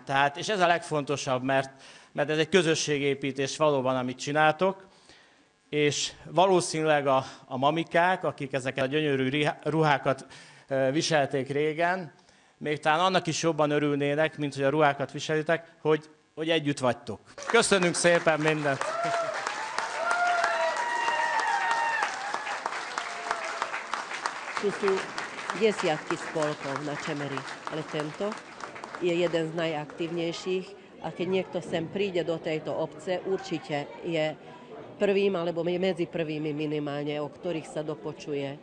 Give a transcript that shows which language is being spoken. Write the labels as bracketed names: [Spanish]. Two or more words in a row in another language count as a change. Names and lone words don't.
[Hungarian] Tehát, és ez a legfontosabb, mert ez egy közösségépítés valóban, amit csináltok, és valószínűleg a mamikák, akik ezeket a gyönyörű ruhákat viselték régen, még talán annak is jobban örülnének, mint hogy a ruhákat viselitek, hogy együtt vagytok. Köszönünk szépen mindent! [Slovak] Tu sú desiatky spolkov na Čemeri, ale tento je jeden z najaktívnejších a keď niekto sem príde do tejto obce, určite je prvým alebo medzi prvými minimálne, o ktorých sa dopočuje.